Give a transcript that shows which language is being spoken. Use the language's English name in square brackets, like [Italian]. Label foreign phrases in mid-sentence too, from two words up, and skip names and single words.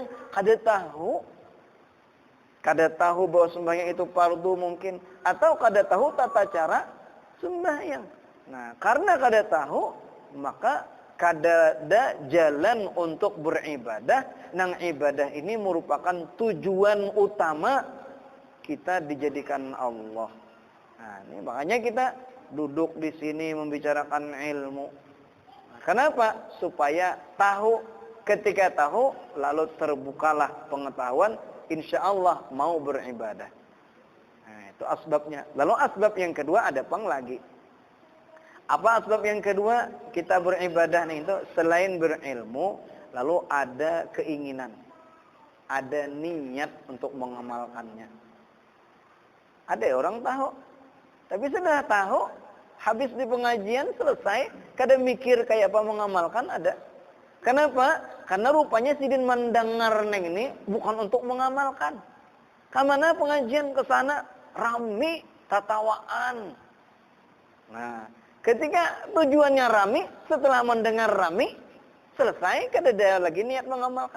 [Indonesian] Kada tahu. Kada tahu bahwa sembahyang itu fardu mungkin. Atau kada tahu tata cara sembahyang. Nah, karena kada tahu, maka kada ada jalan untuk beribadah. Nang ibadah ini merupakan tujuan utama kita dijadikan Allah. Nah, ini makanya kita duduk di sini membicarakan ilmu. Nah, kenapa? Supaya tahu. Ketika tahu, lalu terbukalah pengetahuan, insya Allah mau beribadah. Nah, itu asbabnya. Lalu asbab yang kedua ada pang lagi. Apa asbab yang kedua kita beribadah nih itu selain berilmu, lalu ada keinginan, ada niat untuk mengamalkannya. Ada orang tahu, tapi sudah tahu, habis di pengajian selesai, kada mikir kayak apa mengamalkan ada. Kenapa? Karena rupanya Sidin mendengar neng ini bukan untuk mengamalkan. Kamana pengajian ke sana rami, tatawaan. Nah, ketika tujuannya rami, setelah mendengar rami, selesai, kada ada lagi niat mengamalkan.